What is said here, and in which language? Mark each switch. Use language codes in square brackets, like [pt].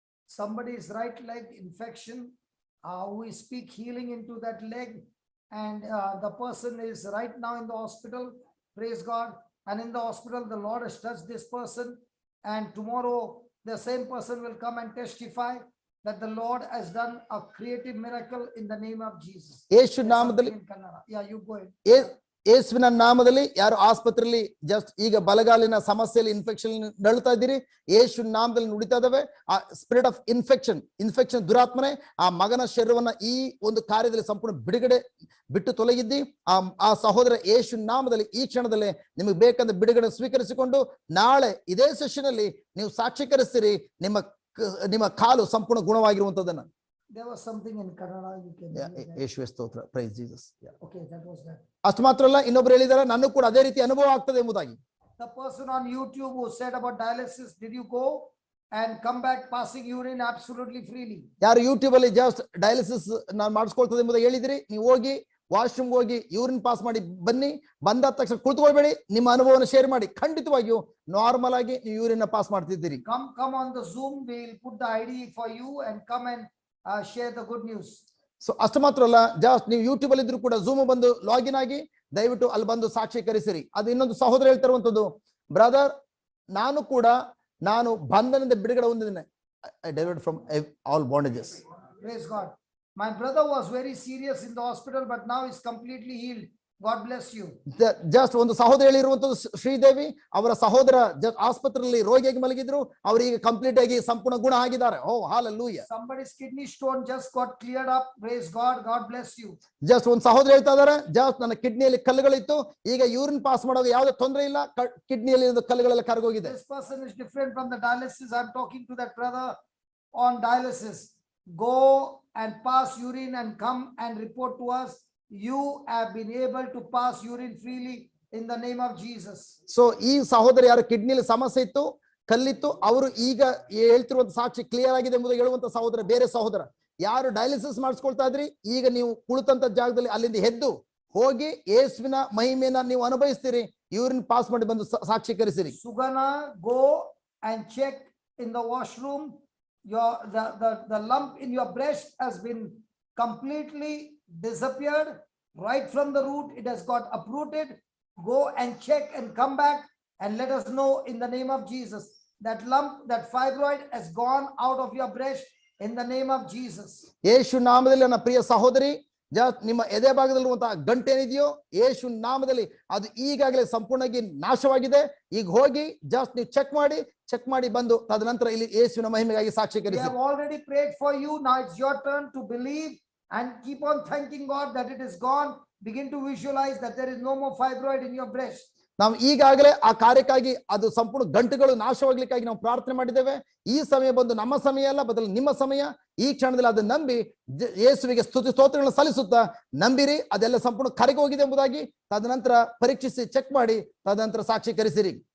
[en] Somebody's right leg infection, we speak healing into that leg, and the person is right now in the hospital. Praise God. And in the hospital, the Lord has touched this person, and tomorrow the same person will come and testify that the Lord has done a creative miracle in the name of Jesus. [kn] ಯೇಸು ನಾಮದಲ್ಲಿ, [en] Yeah, you go ahead. [kn] ಯೇಸುವಿನ ನಾಮದಲ್ಲಿ ಯಾರು ಆಸ್ಪತ್ರೆಯಲ್ಲಿ just ಈಗ ಬಲಗಾಲಿನ ಸಮಸ್ಯೆಯಲ್ಲಿ infection ನಳ್ತಾ ಇದ್ದೀರಿ, ಯೇಸು ನಾಮದಲ್ಲಿ ನುಡಿತಾ ಇದಾವೆ. ಆ [en] spirit of infection [kn] ದುರಾತ್ಮನೆ ಆ ಮಗನ ಶರೀರವನ್ನ ಈ ಒಂದು ಕಾರ್ಯದಲ್ಲಿ ಸಂಪೂರ್ಣ ಬಿಡುಗಡೆ ಬಿಟ್ಟು ತೊಲಗಿದ್ದಿ. ಆ ಸಹೋದರ ಯೇಸು ನಾಮದಲ್ಲಿ ಈ ಕ್ಷಣದಲ್ಲಿ ನಿಮಗೆ ಬೇಕಂದ್ರೆ ಬಿಡುಗಡೆ ಸ್ವೀಕರಿಸಿಕೊಂಡು ನಾಳೆ ಇದೇ ಸೆಷನ್ ಅಲ್ಲಿ ನೀವು ಸಾಕ್ಷೀಕರಿಸ್ತೀರಿ ನಿಮ್ಮ ಕಾಲು ಸಂಪೂರ್ಣ ಗುಣವಾಗಿರುವಂತದನ್ನ. [en] There was something in Kannada, you can. [kn] ಯೇಸುವೆ ಸ್ತೋತ್ರ, [en] Praise Jesus. Okay, that was that. [kn] ಅಷ್ಟು ಮಾತ್ರ ಅಲ್ಲ, ಇನ್ನೊಬ್ರು ಹೇಳಿದಾರೆ ನನಗೂ ಕೂಡ ಅದೇ ರೀತಿ ಅನುಭವ ಆಗ್ತದೆ ಎಂಬುದಾಗಿ. [en] The person on YouTube who said about dialysis, did you go and come back passing urine absolutely freely? [kn] ಯಾರು ಯೂಟ್ಯೂಬ್ ಅಲ್ಲಿ ಜಸ್ಟ್ ಡಯಾಲಿಸಿಸ್ ನಾನು ಮಾಡಿಸ್ಕೊಳ್ತದೆ ಎಂಬುದಾಗಿ ಹೇಳಿದಿರಿ, ನೀವು ಹೋಗಿ ವಾಶ್ರೂಮ್ ಹೋಗಿ ಯೂರಿನ್ ಪಾಸ್ ಮಾಡಿ ಬನ್ನಿ, ಬಂದಾದ ತಕ್ಷಣ ಕುಳಿತುಕೊಳ್ಬೇಡಿ, ನಿಮ್ಮ ಅನುಭವನ ಶೇರ್ ಮಾಡಿ. ಖಂಡಿತವಾಗಿಯೂ ನಾರ್ಮಲ್ ಆಗಿ ನೀವು ಯೂರಿನ್ ಪಾಸ್ ಮಾಡ್ತಿದ್ದೀರಿ. [en] Come on the Zoom, we'll put the ID for you and come and share the good news. [kn] So ಅಷ್ಟು ಮಾತ್ರ ಅಲ್ಲ, ಜಸ್ಟ್ ನೀವು ಯೂಟ್ಯೂಬ್ ಅಲ್ಲಿ ಇದ್ರು ಕೂಡ ಝೂಮ್ ಬಂದು ಲಾಗಿನ್ ಆಗಿ ದಯವಿಟ್ಟು ಅಲ್ಲಿ ಬಂದು ಸಾಕ್ಷೀಕರಿಸಿರಿ. ಅದು ಇನ್ನೊಂದು ಸಹೋದರ ಹೇಳ್ತಿರುವಂತದ್ದು, ಬ್ರದರ್ ನಾನು ಬಂಧನದಿಂದ ಬಿಡುಗಡೆ ಹೊಂದಿದ್ದೇನೆ. [en] I delivered from all bondages. Praise God. My brother was very serious in the hospital, but now he's completely healed. God bless you. [kn] Just ಒಂದು ಸಹೋದರ ಹೇಳಿರುವಂತದ್ದು, ಶ್ರೀದೇವಿ ಅವರ ಸಹೋದರ ಆಸ್ಪತ್ರೆಯಲ್ಲಿ ರೋಗಿಯಾಗಿ ಮಲಗಿದ್ರು, ಅವರಿಗೆ ಕಂಪ್ಲೀಟ್ ಆಗಿ ಸಂಪೂರ್ಣ ಗುಣ ಆಗಿದ್ದಾರೆ. ಓ hallelujah. [en] Somebody's kidney stone just got cleared up. Praise God. God bless you. [kn] Just ಒಂದು ಸಹೋದರ ಹೇಳ್ತಾ ಇದಾರೆ, ಜಸ್ಟ್ ನನ್ನ ಕಿಡ್ನಿಯಲ್ಲಿ ಕಲ್ಲುಗಳಿತ್ತು, ಈಗ ಯೂರಿನ್ ಪಾಸ್ ಮಾಡೋದು ಯಾವುದೇ ತೊಂದರೆ ಇಲ್ಲ, ಕಿಡ್ನಿಯಲ್ಲಿ ಕಲ್ಲುಗಳೆಲ್ಲ ಕರಗೋಗಿದೆ. [en] This person is different from the dialysis. I'm talking to that brother on dialysis. Go and pass urine and come and report to us. You have been able to pass urine freely in the name of Jesus. [kn] So ಈ ಸಹೋದರ ಯಾರು ಕಿಡ್ನಿಯಲ್ಲಿ ಸಮಸ್ಯೆ ಇತ್ತು, ಕಲ್ಲಿತ್ತು, ಅವರು ಈಗ ಹೇಳ್ತಿರುವಂತ ಸಾಕ್ಷಿ clear ಆಗಿದೆ ಎಂಬುದು ಹೇಳುವಂತ ಸಹೋದರ. ಬೇರೆ ಸಹೋದರ ಯಾರು ಡಯಾಲಿಸಿಸ್ ಮಾಡಿಸ್ಕೊಳ್ತಾ ಇದ್ರಿ, ಈಗ ನೀವು ಕುಳಿತಂತ ಜಾಗದಲ್ಲಿ ಅಲ್ಲಿಂದ ಎದ್ದು ಹೋಗಿ ಯೇಸುವಿನ ಮಹಿಮೆಯನ್ನ ನೀವು ಅನುಭವಿಸ್ತೀರಿ. ಯೂರಿನ್ ಪಾಸ್ ಮಾಡಿ ಬಂದು ಸಾಕ್ಷೀಕರಿಸಿರಿ. [en] Sugana, go and check in the washroom. The lump in your breast has been completely disappeared right from the root. It has got uprooted. Go and check and come back and let us know in the name of Jesus. That lump, that fibroid has gone out of your breast in the name of Jesus. [kn] ಯೇಸು ನಾಮದಲ್ಲಿ ನನ್ನ ಪ್ರಿಯ ಸಹೋದರಿ, ನಿಮ್ಮ ಎದೆ ಭಾಗದಲ್ಲಿರುವಂತಹ ಗಂಟೇನಿದೆಯೋ ಯೇಸು ನಾಮದಲ್ಲಿ ಅದು ಈಗಾಗಲೇ ಸಂಪೂರ್ಣವಾಗಿ ನಾಶವಾಗಿದೆ. ಈಗ ಹೋಗಿ ಜಸ್ಟ್ ನೀವು ಚೆಕ್ ಮಾಡಿ ಬಂದು ತದನಂತರ ಇಲ್ಲಿ ಯೇಸುವಿನ ಮಹಿಮೆಗಾಗಿ [en] We [kn] ಸಾಕ್ಷೀಕರಿಸಿ. [en] have already prayed for you. Now it's your turn to believe and keep on thanking God that it is gone. Begin to visualize that there is no more fibroid in your breast. [kn] ನಾವು ಈಗಾಗಲೇ ಆ ಕಾರ್ಯಕ್ಕಾಗಿ ಅದು ಸಂಪೂರ್ಣ ಗಂಟುಗಳು ನಾಶವಾಗ್ಲಿಕ್ಕಾಗಿ ನಾವು ಪ್ರಾರ್ಥನೆ ಮಾಡಿದ್ದೇವೆ. ಈ ಸಮಯ ಬಂದು ನಮ್ಮ ಸಮಯ ಅಲ್ಲ, ಬದಲು ನಿಮ್ಮ ಸಮಯ. ಈ ಕ್ಷಣದಲ್ಲಿ ಅದನ್ನು ನಂಬಿ ಯೇಸುವಿಗೆ ಸ್ತುತಿ ಸ್ತೋತ್ರಗಳನ್ನು ಸಲ್ಲಿಸುತ್ತಾ ನಂಬಿರಿ, ಅದೆಲ್ಲ ಸಂಪೂರ್ಣ ಕರಗಿ ಹೋಗಿದೆ ಎಂಬುದಾಗಿ. ತದನಂತರ ಪರೀಕ್ಷಿಸಿ ಚೆಕ್ ಮಾಡಿ ತದನಂತರ ಸಾಕ್ಷೀಕರಿಸಿರಿ.